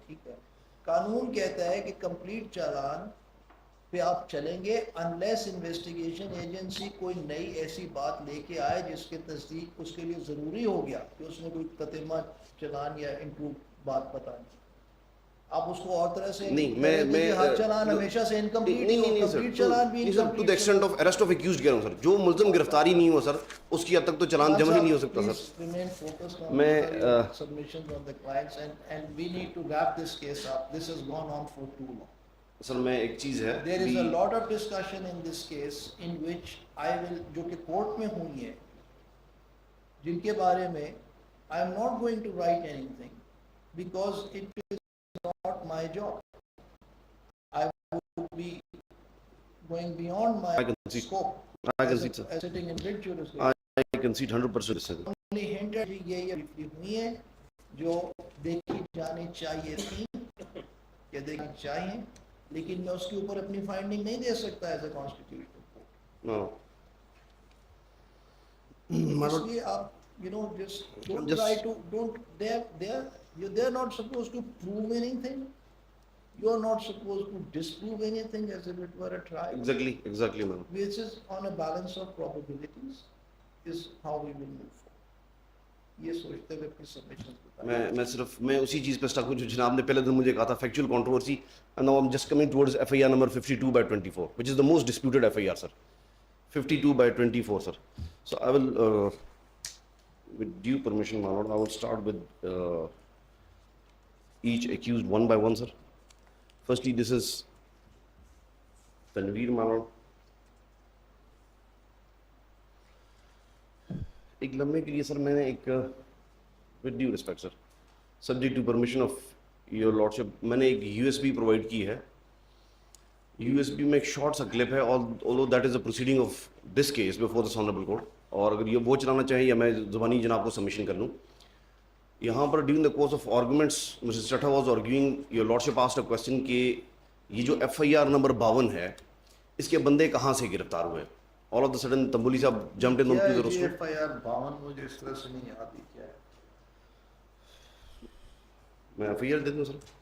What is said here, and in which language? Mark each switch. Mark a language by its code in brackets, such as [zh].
[ur] ٹھیک ہے, قانون کہتا ہے کہ کمپلیٹ چالان پہ آپ چلیں گے انلیس انویسٹیگیشن ایجنسی کوئی نئی ایسی بات لے کے آئے جس کے تصدیق اس کے لیے ضروری ہو گیا کہ اس نے کوئی تتمہ چالان یا امپروو بات بتانی. آپ اس کو اور طرح سے نہیں, ہر چالان ہمیشہ سے انکمپلیٹ نہیں, کمپلیٹ چالان بھی [en] sir to the extent of arrest of accused [ur] کہہ رہا ہوں. سر جو ملزم گرفتاری نہیں ہوا سر اس کی حد تک تو چالان جمع ہی نہیں ہو سکتا. سر میں [en] submissions on the clients and we need to wrap this case up. This has gone on for too long. [ur] سر میں ایک چیز ہے [en] There is a lot of discussion in this case in which I will, [ur] جو کہ court میں ہوئی ہے, جن کے بارے میں [en] I am not going to write anything because it is not my job. I would be going beyond my scope. I concede, sir. As sitting in big jurisdiction. I concede 100%, sir. Only hinted [ur] یہ ہوئی ہیں جو دیکھی جانی چاہیے تھی یا دیکھنی چاہیے, لیکن میں اس کے اوپر اپنی فائنڈنگ نہیں دے سکتا [en] As a constitution. No. [ur] اس لیے آپ [en] just don't try to, they're not supposed to prove anything. You're not supposed to disprove anything as if it were a trial. Exactly, ma'am. Which is on a balance of probabilities is how we will move forward. [ur] یہ سوچتے ہوئے اپنی submission میں صرف میں اسی چیز پہ اسٹک ہوں جو جناب نے پہلے دن مجھے کہا تھا, factual controversy. [en] And now I am just coming towards FIR number 52/24 which is the most disputed FIR, sir. 52/24, sir. So I will with due permission, my lord, I will start with each accused one by one, sir. Firstly, this is Tanveer, my lord. [ur] ایک لمحے کے لیے سر میں نے ایک [en] with due respect sir, subject to permission of your lordship, [ur] میں نے ایک USB پرووائڈ کی ہے. USB میں ایک شارٹ سا کلپ ہے, [en] although that is a proceeding of this case before this honorable court, [ur] اور اگر یہ وہ چلانا چاہیں یا میں زبانی جناب کو سبمیشن کر لوں. یہاں پر [en] during the course of arguments mister Chattha was arguing, your lordship asked a question [ur] کہ یہ جو FIR نمبر 52 ہے اس کے بندے کہاں سے گرفتار ہوئے. [en] All of the sudden Tamboli صاحب jumped in onto the roster. [ur] FIR 52 مجھے اس طرح سے نہیں آتی کیا ہے. میں FIR دے دوں سر.